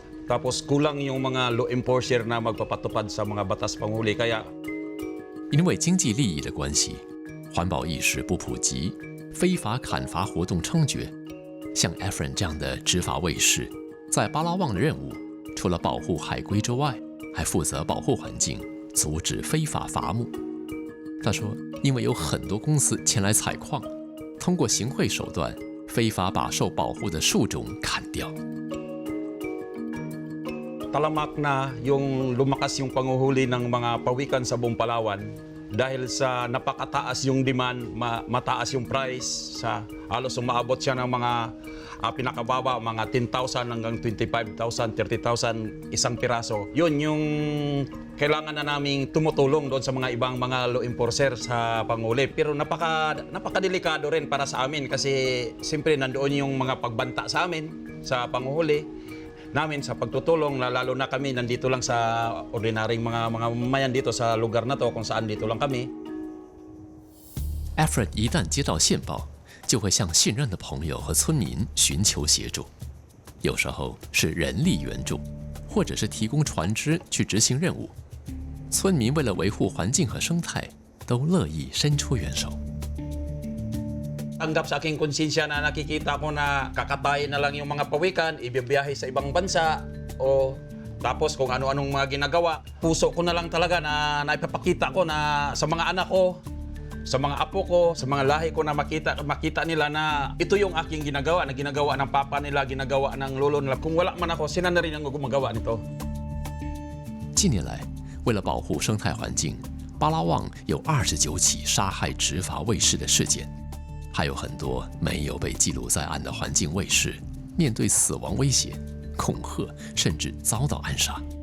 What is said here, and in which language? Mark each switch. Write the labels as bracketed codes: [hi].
[tl] Tapos kulang yung mga law enforcer na magpapatupad sa mga batas panghuli. Kaya [zh] 因为经济利益的关系，环保意识不普及，非法砍伐活动猖獗。像 Efren 这样的执法卫士，在巴拉望的任务，除了保护海龟之外，还负责保护环境，阻止非法伐木。他说，因为有很多公司前来采矿，通过行贿手段，非法把受保护的树种砍掉。 [tl] talamak na yung lumakas yung panguhuli ng mga pawikan sa buong Palawan dahil sa napakataas yung demand, mataas yung price, sa halos umaabot siya ng mga pinakababa, mga 10,000 hanggang 25,000, 30,000 isang piraso. Yun yung kailangan na naming tumutulong doon sa mga ibang mga law enforcer sa panghuli. Pero napakadelikado rin para sa amin kasi siyempre nandoon yung mga pagbanta sa amin sa panghuli namin sa pagtutulong, lalo na kami nandito lang sa ordinaryong mga mamayan dito sa lugar na to kung saan dito lang kami. [zh] Efren 一旦接到线报，就会向信任的朋友和村民寻求协助，有时候是人力援助，或者是提供船只去执行任务。村民为了维护环境和生态，都乐意伸出援手。 [tl] Tanggap sa aking konsensya na nakikita ko na kakatayin na lang yung mga pawikan, ibibiyahe sa ibang bansa, o tapos kung ano-anong mga ginagawa. Puso ko na lang talaga na naipapakita ko na sa mga anak ko, sa mga apo ko, sa mga lahi ko na makita nila na ito yung aking ginagawa, na ginagawa ng papa nila, ginagawa ng lolo nila. Kung wala man ako, sila na rin ang gumagawa nito. [zh] 近年来，为了保护生态环境，巴拉望有29起杀害执法卫士的事件，还有很多没有被记录在案的环境卫士，面对死亡威胁、恐吓，甚至遭到暗杀。